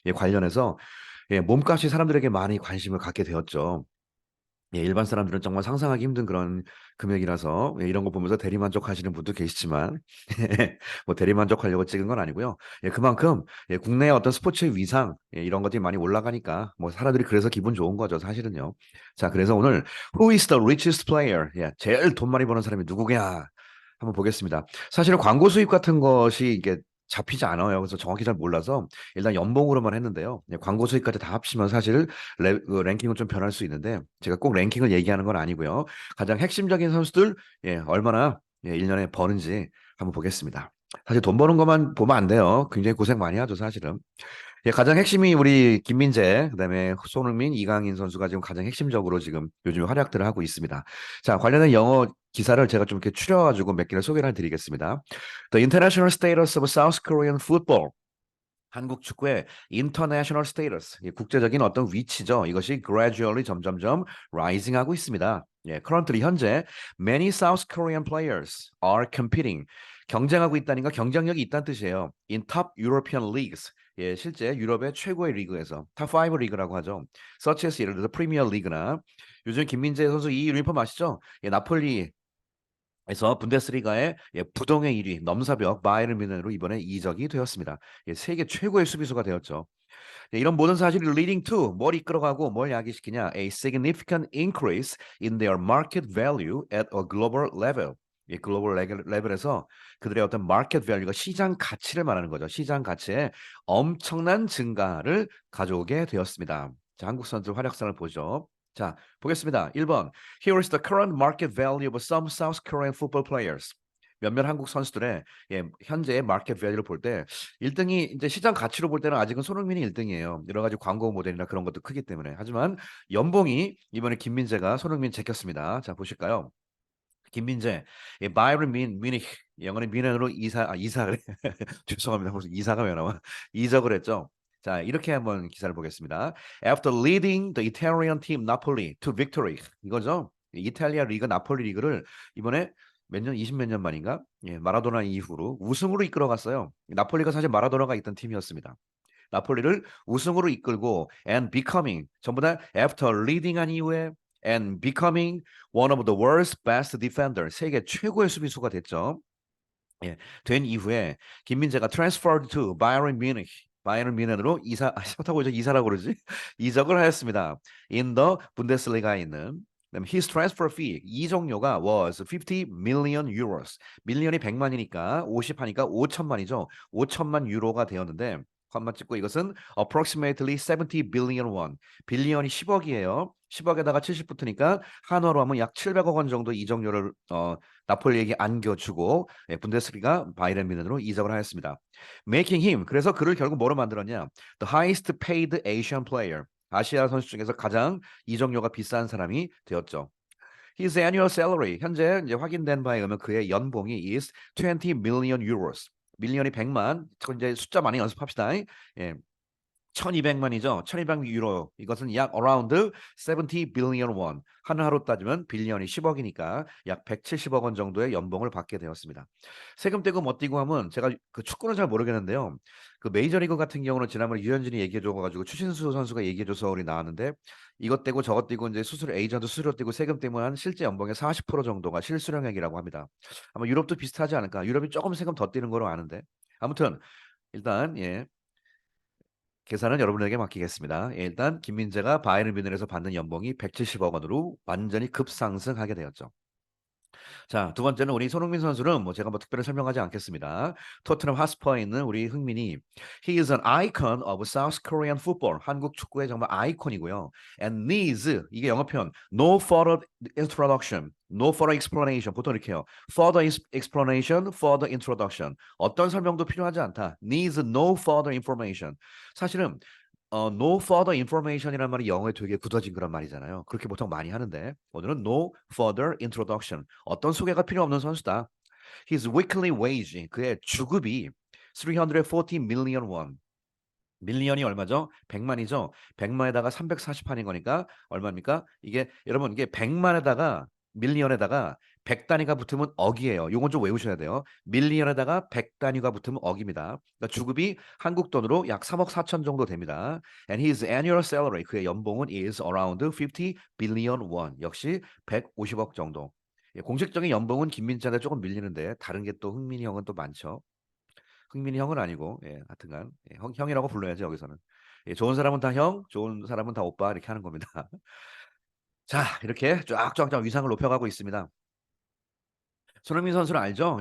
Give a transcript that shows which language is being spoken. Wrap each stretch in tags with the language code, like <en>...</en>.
<ko>관련해서 몸값이 사람들에게 많이 관심을 갖게 되었죠. 일반 사람들은 정말 상상하기 힘든 그런 금액이라서 이런 거 보면서 대리만족하시는 분도 계시지만 뭐 대리만족하려고 찍은 건 아니고요. 그만큼 국내의 어떤 스포츠의 위상 이런 것들이 많이 올라가니까 뭐 사람들이 그래서 기분 좋은 거죠, 사실은요. 자, 그래서 오늘</ko> <en>Who is the richest player?</en> <ko>제일 돈 많이 버는 사람이 누구냐? 한번 보겠습니다. 사실은 광고 수입 같은 것이 이게 잡히지 않아요. 그래서 정확히 잘 몰라서 일단 연봉으로만 했는데요. 광고 수익까지 다 합치면 사실 그 랭킹은 좀 변할 수 있는데 제가 꼭 랭킹을 얘기하는 건 아니고요. 가장 핵심적인 선수들 얼마나 1년에 버는지 한번 보겠습니다. 사실 돈 버는 것만 보면 안 돼요. 굉장히 고생 많이 하죠, 사실은. 가장 핵심이 우리 김민재, 그다음에 손흥민, 이강인 선수가 지금 가장 핵심적으로 지금 요즘 활약들을 하고 있습니다. 자, 관련된 영어 기사를 제가 좀 이렇게 추려가지고 몇 개를 소개를 드리겠습니다.</ko> <en>The international status of South Korean football.</en> <ko>한국 축구의</ko> <en>international status,</en> <ko>국제적인 어떤 위치죠. 이것이</ko> <en>gradually</en> <ko>점점점</ko> <en>rising</en> <ko>하고 있습니다.</ko> <en>currently</en> <ko>현재</ko> <en>many South Korean players are competing.</en> <ko>경쟁하고 있다는 건 경쟁력이 있다는 뜻이에요.</ko> <en>In top European leagues.</en> <ko>실제 유럽의 최고의 리그에서 탑5 리그라고 하죠.</ko> <en>such as</en> <ko>예를 들어서 프리미어 리그나 요즘 김민재 선수 이 유니폼 아시죠? 나폴리 에서 분데스리가의 부동의 1위 넘사벽 바이에른 뮌헨으로 이번에 이적이 되었습니다. 세계 최고의 수비수가 되었죠. 이런 모든 사실이</ko> <en>leading to</en> <ko>뭘 이끌어가고 뭘 야기시키냐?</ko> <en>A significant increase in their market value at a global level.</en> <ko>글로벌 레벨에서 그들의 어떤 마켓 밸류가 시장 가치를 말하는 거죠. 시장 가치에 엄청난 증가를 가져오게 되었습니다. 자, 한국 선수 활약상을 보죠. 자, 보겠습니다. 1번.</ko> <en>Here is the current market value of some South Korean football players.</en> <ko>몇몇 한국 선수들의 현재의 마켓 밸류를 볼 때 1등이 이제 시장 가치로 볼 때는 아직은 손흥민이 1등이에요. 여러 가지 광고 모델이나 그런 것도 크기 때문에. 하지만 연봉이 이번에 김민재가 손흥민 제꼈습니다. 자, 보실까요? 김민재, 바이에른 뮤니히 영어는 뮌헨으로 이사를 죄송합니다. 무슨 이사가 왜 나와? 이적을 했죠. 자, 이렇게 한번 기사를 보겠습니다.</ko> <en>After leading the Italian team Napoli to victory.</en> <ko>이거죠. 이탈리아 리그 나폴리 리그를 이번에 몇 년, 20 몇 년 만인가? 마라도나 이후로 우승으로 이끌어갔어요. 나폴리가 사실 마라도나가 있던 팀이었습니다. 나폴리를 우승으로 이끌고</ko> <en>and becoming</en> <ko>전부 다</ko> <en>after leading</en> <ko>한 이후에</ko> <en>and becoming one of the world's best defender</en> <ko>세계 최고의 수비수가 됐죠. 된 이후에 김민재가</ko> <en>transferred to Bayern Munich</en> <ko>바이에른 뮌헨으로 타고 이사라고 그러지? 이적을 하였습니다.</ko> <en>In the Bundesliga</en> <ko>에 있는 그다음에</ko> <en>his transfer fee</en> <ko>이적료가</ko> <en>was 50 million euros.</en> <ko>밀리언이 100만이니까 50 하니까 5천만이죠. 5천만 유로가 되었는데 컴마 찍고 이것은</ko> <en>approximately 70 billion won.</en> <ko>빌리언이 10억이에요. 10억에다가 70 붙으니까 한화로 하면 약 700억 원 정도 이적료를 나폴리에게 안겨주고 분데스리가 바이에른 뮌헨으로 이적을 하였습니다.</ko> <en>Making him</en> <ko>그래서 그를 결국 뭐로 만들었냐?</ko> <en>The highest paid Asian player.</en> <ko>아시아 선수 중에서 가장 이적료가 비싼 사람이 되었죠.</ko> <en>His annual salary</en> <ko>현재 이제 확인된 바에 의하면 그의 연봉이</ko> <en>is 20 million euros.</en> <ko>밀리언이 100만. 이제 숫자 많이 연습합시다. 1200만이죠. 1200 유로. 이것은 약</ko> <en>around 70 billion won.</en> <ko>하루로 따지면 빌리언이 10억이니까 약 170억 원 정도의 연봉을 받게 되었습니다. 세금 떼고 뭐 떼고 하면 제가 그 축구는 잘 모르겠는데요. 그 메이저리그 같은 경우는 지난번에 유현진이 얘기해줘가지고 추신수 선수가 얘기해줘서 우리 나왔는데 이것 떼고 저것 떼고 이제 에이전트 수수료 떼고 세금 떼면 한 실제 연봉의 40% 정도가 실수령액이라고 합니다. 아마 유럽도 비슷하지 않을까. 유럽이 조금 세금 더 떼는 거로 아는데 아무튼 일단 계산은 여러분에게 맡기겠습니다. 일단 김민재가 바이에른 뮌헨에서 받는 연봉이 170억 원으로 완전히 급상승하게 되었죠. 자, 두 번째는 우리 손흥민 선수는 뭐 제가 뭐 특별히 설명하지 않겠습니다. 토트넘 핫스퍼에 있는 우리 흥민이</ko> <en>He is an icon of South Korean football.</en> <ko>한국 축구의 정말 아이콘이고요.</ko> <en>And needs</en> <ko>이게 영어 표현</ko> <en>no further introduction, no further explanation</en> <ko>보통 이렇게 해요.</ko> <en>Further explanation, further introduction.</en> <ko>어떤 설명도 필요하지 않다.</ko> <en>Needs no further information.</en> <ko>사실은</ko> <en>no further information</en> <ko>이라는 말이 영어에 되게 굳어진 그런 말이잖아요. 그렇게 보통 많이 하는데 오늘은</ko> <en>no further introduction.</en> <ko>어떤 소개가 필요 없는 선수다.</ko> <en>His weekly wage,</en> <ko>그의 주급이</ko> <en>340 million won.</en> <ko>밀리언이 얼마죠? 100만이죠. 100만에다가 340판인 거니까 얼마입니까? 이게 여러분 이게 100만에다가 밀리언에다가 100단위가 붙으면 억이에요. 요건 좀 외우셔야 돼요. 밀리언에다가 100단위가 붙으면 억입니다. 그러니까 주급이 한국 돈으로 약 3억 4천 정도 됩니다.</ko> <en>And his annual salary,</en> <ko>그의 연봉은</ko> <en>is around 50 billion won.</en> <ko>역시 150억 정도. 예, 공식적인 연봉은 김민찬에 조금 밀리는데 다른 게 또 흥민이 형은 또 많죠. 흥민이 형은 아니고 예, 하여튼간 예, 형이라고 불러야지 여기서는. 예, 좋은 사람은 다 형, 좋은 사람은 다 오빠 이렇게 하는 겁니다. 자, 이렇게 쫙쫙쫙 위상을 높여가고 있습니다. 손흥민 선수는 알죠?</ko>